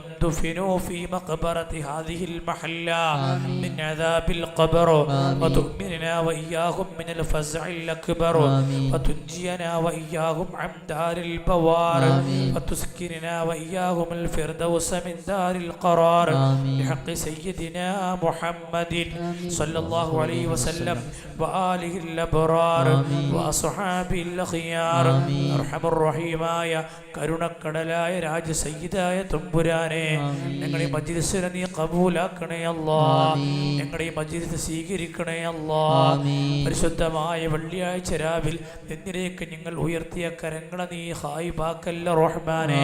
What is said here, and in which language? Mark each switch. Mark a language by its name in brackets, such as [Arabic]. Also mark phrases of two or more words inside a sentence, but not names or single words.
[Arabic] دفنوا في مقبرة هذه المحلة من عذاب القبر وتؤمننا وإياهم من الفزع الأكبر وتنجينا وإياهم عن دار البوار وتسكننا وإياهم الفردوس من دار القرار بحق سيدنا محمد صلى الله عليه وسلم وآله الأبرار وأصحابه الأخيار. أرحم الرحيم [Malayalam] കരുണക്കടലായ രാജ സയ്യിദായ തമ്പുരാനെ, ഞങ്ങളുടെ ഈ മജ്ലിസിനെ നീ കബൂലാക്കണേ അല്ലാഹ്. ഞങ്ങളുടെ ഈ മജ്ലിസ് സ്വീകരിക്കണേ അല്ലാഹ്. പരിശുദ്ധമായ വെള്ളിയാഴ്ച രാവിൽ നിന്നിലേക്ക് ഞങ്ങൾ ഉയർത്തിയ കരങ്ങളെ നീ ഹായിബാക്കല്ല റഹ്മാനേ.